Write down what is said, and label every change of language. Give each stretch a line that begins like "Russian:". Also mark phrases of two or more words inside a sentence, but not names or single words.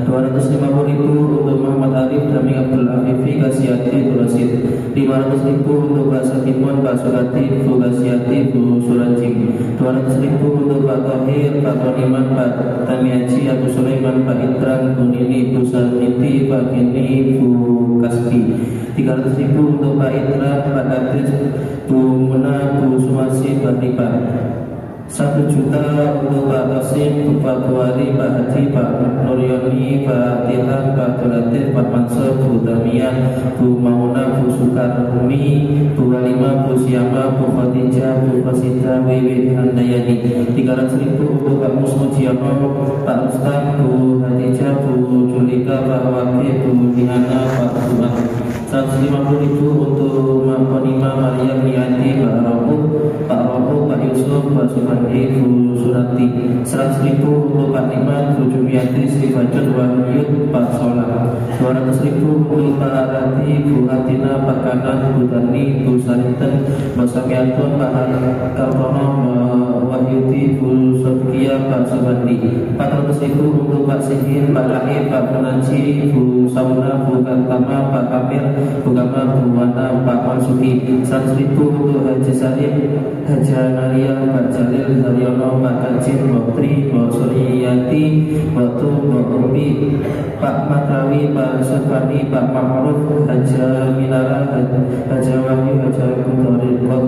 Indonesian: 250.000 untuk Muhammad Arif, Dami Abdul Afifi, Kasiati, Bu Rasid. 500.000 untuk Pak Satimon, Pak Surati, Bu Kasiati, Bu Suranjing. 200.000 untuk Pak Tohir, Pak Toniman, Pak Tamiaji, Abu Sulaiman, Pak Idran, Bu Nini, Bu Salmiti, Pak Kini, Bu Kasbi. 300.000 untuk Pak Idran, Pak Adris, Bu Muna, Bu Sumarsi, Pak Lipan. 1 juta untuk Pak Qasim, Pak Buhari, Pak Haji, Pak Nuryoni, Pak Tihan, Pak Dulatif, Pak Mansur, Bu Tamiyah, Bu Mauna, Bu Sukarmi, Bu Halimah, Bu Syama, Bu Khadijah, Bu Fasita, Wiwi Handayani. 300.000 untuk Pak Musmujiono, Pak Ustaz, Bu Hadijah, Bu Julika, Pak Wakil, Bu Dihana, Pak Tuhan. 150.000 untuk Mak Konima, Maria Miati, Pak Rabu, Pak Yusuf, Pak Sumandi, Bu Surati. 100.000 untuk Pak Nikmat, Bu Jumiati, Sri Fajr, Wahyud, Pak Solah. 200.000 untuk Pak Rati, Bu Atina, Pak Kanan, Bu Dani, Bu Sarinten, Pak Samiatun, Pak Kartono, Wahyudi, Bu Sofia, Pak Sumandi. 400.000 untuk Pak Sihin, Pak Lahir, Pak Munaji, Bu Sauna, Bu Kantama, Pak Kamir, Bu Gama, Bu Wana, Pak Mansuki. 100.000 untuk Haji Salim, Haji Maria, Pak Jalil, Haryono, Pak Kajin, Mbak Tri, Mbak Suriyati, Mbak Tu, Mbak Ubi, Pak Matrawi, Pak Sufani, Pak Ma'ruf, Haja Minara, Haja Wahyu, Haja Kudori.